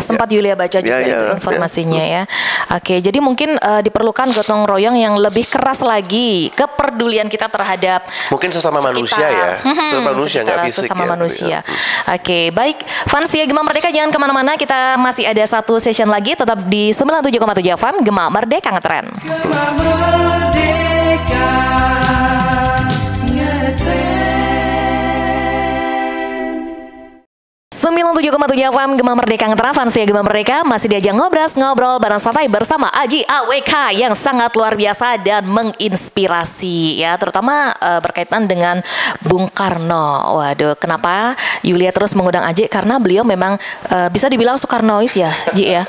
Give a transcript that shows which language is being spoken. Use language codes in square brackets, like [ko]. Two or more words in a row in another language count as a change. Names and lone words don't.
[id] Sempat Yulia baca juga itu informasinya ya. Oke, jadi mungkin diperlukan gotong royong yang lebih keras lagi kepedulian kita terhadap mungkin sesama manusia ya. Sesama manusia. Oke, baik. Fans ya Gema Merdeka jangan kemana-mana. Kita masih ada satu session lagi. Tetap di 97,7 FM Gema Merdeka Ngetren. Gema Merdeka Ngetren. 97,7 FM Gema Merdeka Ngetren. Fans ya Gema Merdeka masih diajak ngobrol bareng santai bersama Aji AWK yang sangat luar biasa dan menginspirasi ya, terutama berkaitan dengan Bung Karno. Waduh, kenapa Yulia terus mengundang Aji? Karena beliau memang bisa dibilang Soekarnois ya, Ji ya.